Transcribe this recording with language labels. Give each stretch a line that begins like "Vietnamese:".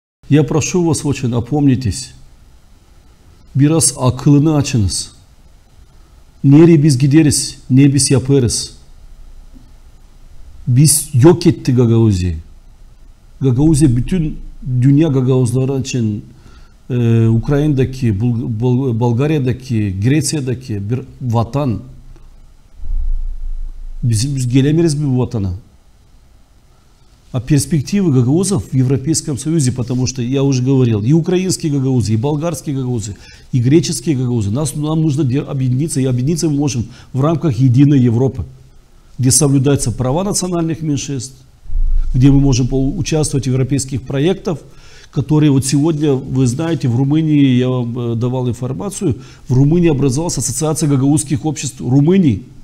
Russian: Я прошу вас очень, опомнитесь.
Gagauz: Biraz akılını açınız. Nereye biz gideriz, ne biz yaparız. Biz yok etti Gagauzya'yı. Gagauzya bütün dünya Gagauzları için Ukrayna'daki, Bulgarya'daki, Grecya'daki bir vatan. Biz gelemiyoruz bu vatana.
Russian: А перспективы гагаузов в Европейском Союзе, потому что, я уже говорил, и украинские гагаузы, и болгарские гагаузы, и греческие гагаузы, нам нужно объединиться, и объединиться мы можем в рамках единой Европы, где соблюдаются права национальных меньшинств, где мы можем участвовать в европейских проектах, которые вот сегодня, вы знаете, в Румынии, я вам давал информацию, в Румынии образовалась ассоциация гагаузских обществ Румынии.